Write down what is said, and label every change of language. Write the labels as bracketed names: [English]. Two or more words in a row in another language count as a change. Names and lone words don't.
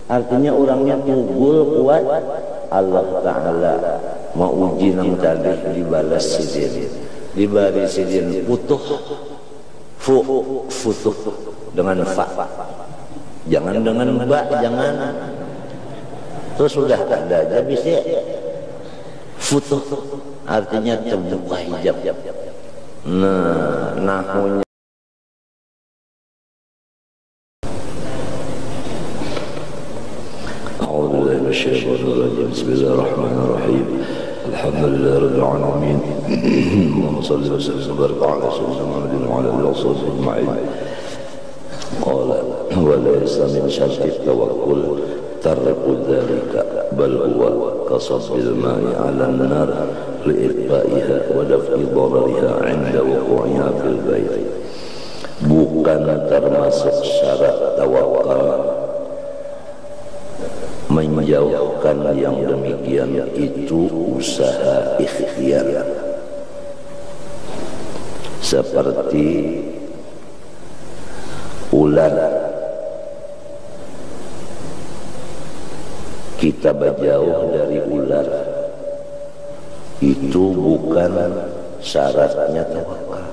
[Banjar] Artinya orangnya tunggul kuat, Allah Ta'ala mau uji nang tadi dibalas sidin, dibari sidin putuh futuh dengan fa, jangan dengan ba, jangan. Terus sudah ada aja bisa futuh, artinya terbuka hijab. Nah, nahunya Bismillahirrahmanirrahim. [Arabic] الحمد لله رب العالمين. اللهم صل وسلم وبارك على سيدنا محمد وعلى آله وصحبه أجمعين. قال وليس من شرط التوكل ترك ذلك بل هو كصب الماء على النار لإطفائها ودفع ضررها عند وقوعها في البيت. [Indonesian] Bukan termasuk syarat tawakal menjauhkan yang demikian itu usaha ikhtiar, seperti ular kita berjauh dari ular, itu bukan syaratnya tawakal.